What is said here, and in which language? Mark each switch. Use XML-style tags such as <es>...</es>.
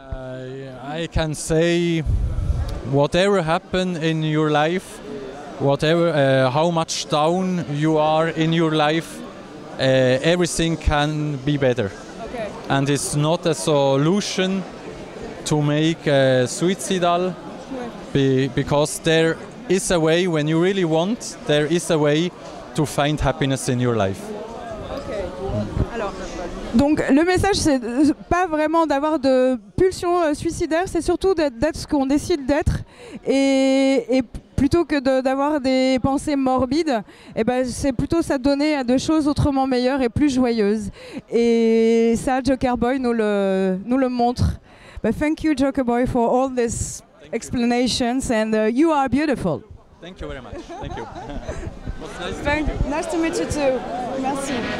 <en>I can say whatever happened in your life, whatever, how much down you are in your life, everything can be better. Okay. And it's not a solution to make suicidal, because there is a way, when you really want, there is a way to find happiness in your life. Okay.</en> <fr>Alors, donc le message, c'est pas vraiment d'avoir de pulsion suicidaire, c'est surtout d'être ce qu'on décide d'être et plutôt que d'avoir des pensées morbides, c'est plutôt s'adonner à de choses autrement meilleures et plus joyeuses. Et ça, Joker Boy nous le montre.</fr> <en>Thank you, Joker Boy, for all these explanations, and you are beautiful. Thank you very much. Thank you. Nice to meet you too. Merci.</en>